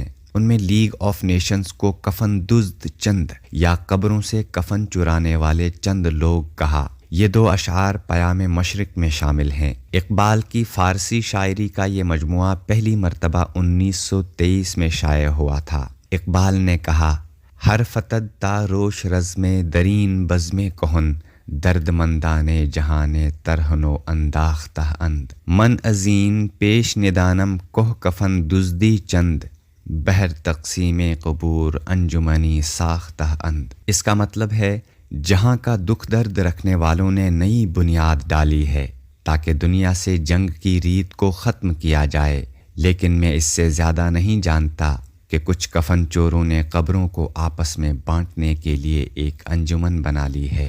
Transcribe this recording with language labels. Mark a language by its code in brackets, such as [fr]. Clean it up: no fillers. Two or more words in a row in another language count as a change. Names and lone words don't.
[ur] ان میں لیگ آف نیشنز کو [fa] کفن دزد چند [ur] یا قبروں سے کفن چرانے والے چند لوگ کہا۔ یہ 2 اشعار پیام مشرق میں شامل ہیں۔ اقبال کی فارسی شاعری کا یہ مجموعہ پہلی مرتبہ 1923 میں شائع ہوا تھا۔ اقبال نے کہا، [fa] ہر فتد تا روش رزم درین بزم کہن، درد مندانے جہانے ترہن و انداختہ اند، من ازین پیش ندانم کوہ کفن دزدی چند، بہر تقسیم قبور انجمنی ساختہ اند۔ [ur] اس کا مطلب ہے، جہاں کا دکھ درد رکھنے والوں نے نئی بنیاد ڈالی ہے تاکہ دنیا سے جنگ کی ریت کو ختم کیا جائے، لیکن میں اس سے زیادہ نہیں جانتا کہ کچھ کفن چوروں نے قبروں کو آپس میں بانٹنے کے لیے ایک انجمن بنا لی ہے۔